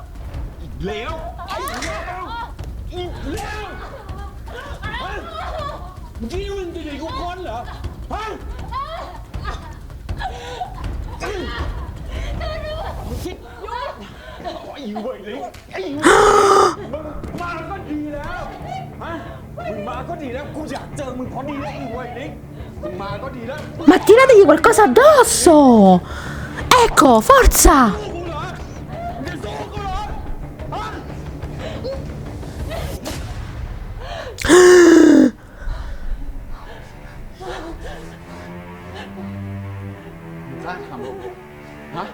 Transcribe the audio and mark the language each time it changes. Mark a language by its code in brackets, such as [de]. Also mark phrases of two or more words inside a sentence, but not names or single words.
[th] อีกแล้วไอ้แล้วอีกแล้วฮะมึงคิดว่ามึงจะหนีกูพ้นเหรอ ฮะมึงคิดไอ้เว่ยลิงไอ้มึงมาก็ดีแล้ว ฮะ มึงมาก็ดีแล้ว กูอยากเจอมึงพอดีแล้วไอ้เว่ยลิงมึงมาก็ดีแล้ว [it] Ma tirategli qualcosa addosso! Ecco, forza! [th] กูเหรอมึงจะสู้กูเหรอ ฮะ กล้าทำฮะ